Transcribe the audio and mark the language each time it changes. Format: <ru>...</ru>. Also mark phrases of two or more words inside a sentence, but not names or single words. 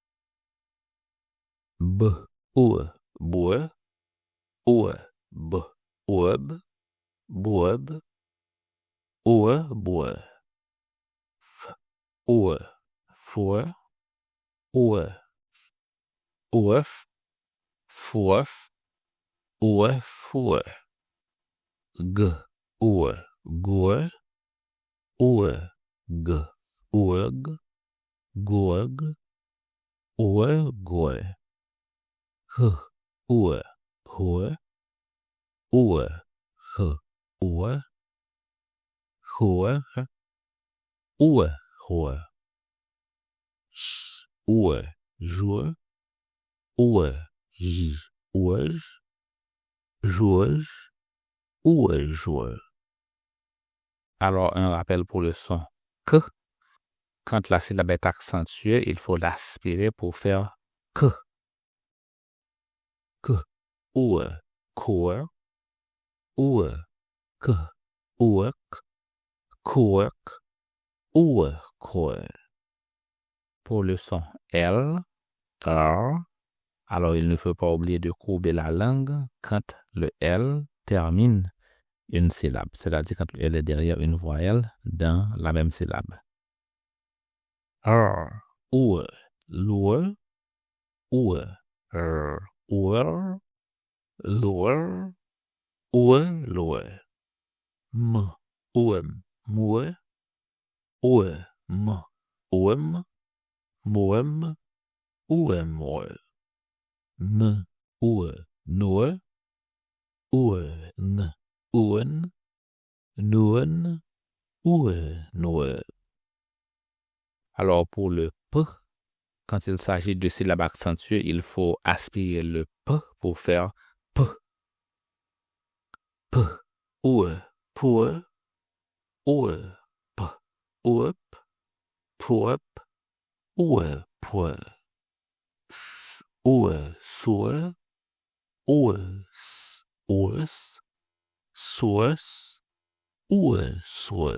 <fr>B, OU, boue, OU, B, oueb, boube, OU, boue, F, OU, foue, OU, ouf, fouef, oué, foué. G, oué, goué, oué, g, ouég, gouég, oué, goué. H, oué, Hohe, Ohe, H, Ohe, Hohe, Ohe, Hohe, S, Ohe, Joie, Ohe, J, Ouage, Joueuse, Ohe, joueur. Alors, un rappel pour le son que. Quand la syllabe est accentuée, il faut l'aspirer pour faire que. Que. Ohe, coeur, Ohe, que, Oek, coec, Ohe, coeur. Pour le son L, R, alors il ne faut pas oublier de courber la langue quand le L termine une syllabe, c'est-à-dire quand le L est derrière une voyelle dans la même syllabe. R, Oue, loue, Oue, R, ouer, loue, Oue, loue. M, ouem, moue, Oue, m, ouem, moem, ouem, ouem. N, oue, noue, Oue, n, ouen, nouen, Oue, noue. Alors pour le P, quand il s'agit de syllabes accentuées, il faut aspirer le P pour faire P. P, Oue, poue, Oue, P, ouep, pouep, Oue, poue. S, Oue, soue, Oue, s, oues, soues, Oue, soue.</fr>